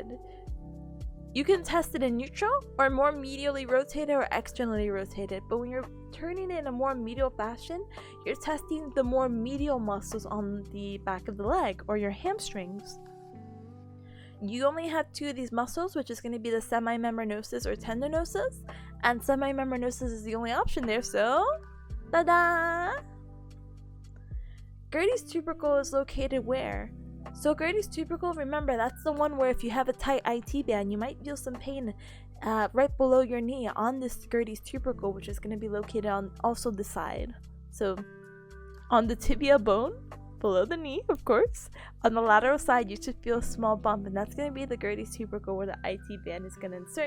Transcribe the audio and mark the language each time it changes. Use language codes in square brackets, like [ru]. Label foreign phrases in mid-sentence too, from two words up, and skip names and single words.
[en] You can test it in neutral, or more medially rotated or externally rotated, but when you're turning it in a more medial fashion, you're testing the more medial muscles on the back of the leg, or your hamstrings. You only have two of these muscles, which is going to be the semimembranosus or tendinosus, and semimembranosus is the only option there, so ta-da! Gerdy's tubercle is located where? So Gerdy's tubercle, remember, that's the one where if you have a tight IT band, you might feel some pain right below your knee on this Gerdy's tubercle, which is going to be located on also the side. So on the tibia bone, below the knee, of course, on the lateral side, you should feel a small bump, and that's going to be the Gerdy's tubercle where the IT band is going to insert.